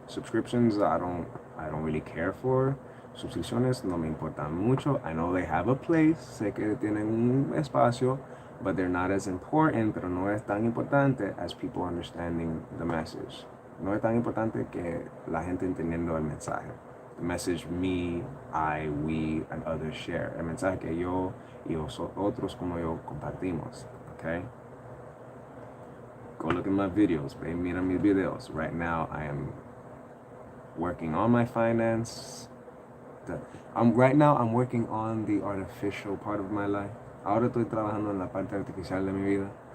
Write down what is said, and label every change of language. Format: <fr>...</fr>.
<en>Subscriptions, I don't really care for.</en> <es>Suscripciones no me importan mucho.</es> <en>I know they have a place,</en> <es>sé que tienen un espacio,</es> <en>but they're not as important,</en> <es>pero no es tan importante</es> <en>as people understanding the message.</en> <es>No es tan importante que la gente entendiendo el mensaje.</es> <en>The message me, I, we, and others share.</en> <es>El mensaje que yo y otros como yo compartimos.</es> <en>Okay? Go look at my videos,</en> <es>mira mis videos.</es> <en>Right now, I am working on my finance. I'm working on the artificial part of my life.</en> <es>Ahora estoy trabajando en la parte artificial de mi vida.</es>